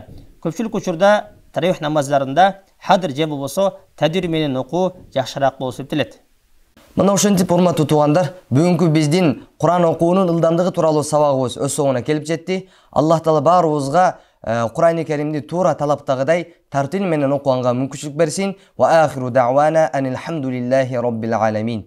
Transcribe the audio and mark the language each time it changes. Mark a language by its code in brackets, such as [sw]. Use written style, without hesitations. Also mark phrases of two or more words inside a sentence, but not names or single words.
[ky] Көпчүлүк учурда таравих намаздарында хадыр же болбосо тадвир менен окуу жакшыраак болуп эсептелет. Мына ошентип урматтуу туугандар, бүгүнкү биздин Кур'ан окуунун ылдамдыгы тууралуу сабагыбыз өз соңуна келип жетти. Аллах таала баарыбызга Кур'ани Каримди туура талаптагыдай тартил менен окуганга мүмкүнчүлүк берсин. [ar] وآخر دعوانا أن الحمد لله رب العالمين.